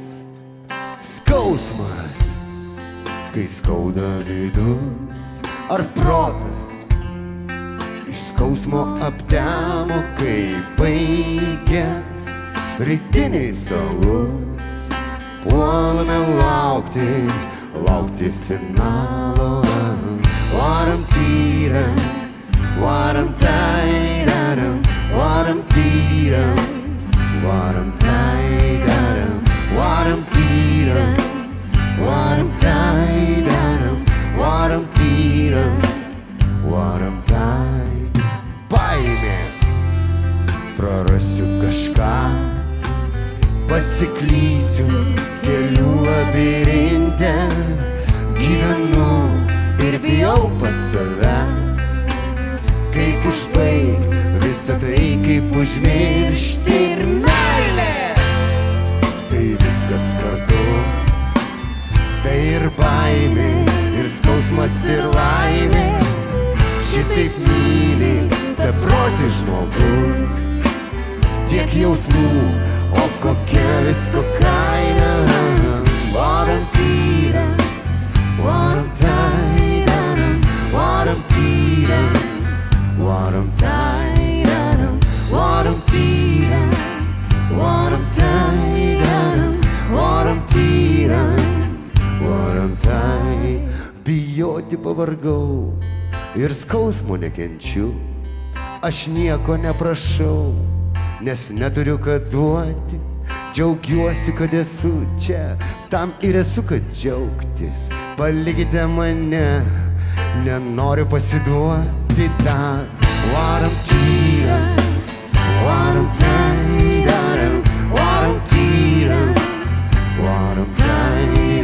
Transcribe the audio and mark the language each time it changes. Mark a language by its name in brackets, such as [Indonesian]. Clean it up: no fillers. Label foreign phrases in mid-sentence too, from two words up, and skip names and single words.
[Lithuanian] Skausmas, kai skauda vidus ar protas, iš skausmo aptemo, kai baigęs rytinis alus. Puolame laukti finalo. Varam tyram, varam taidaram, varam tyram, varam taidaram, varam tyram. Varam taidaram, varam tyram, varam tai. Baimė, prarasiu kažką, pasiklysiu kelių labirinte. Gyvenu ir bijau pats savęs. Kaip užbaigt visą tai, kaip užmiršti ir meilė. Tai viskas kartu. Tai ir baimė, ir skausmas, ir laimė. šitaip myli beprotis žmogus. Tiek jausmų, o kokia visko kaina. [English] What I'm tyra, what I'm tired of, what I'm tyra, what I'm tired of, what I'm tyra, what I'm tired of, what I'm tyra, what I'm tired. [Lithuanian] Bijoti pavargau ir skausmo nekenčiu, aš nieko neprašau, nes neturiu ką duoti. Džiaugiuosi, kad esu čia, tam ir esu, kad džiaugtis. Palikite mane, nenoriu pasiduoti dar. [English] What I'm tyra, what I'm tired of, what I'm tyra, what I'm tired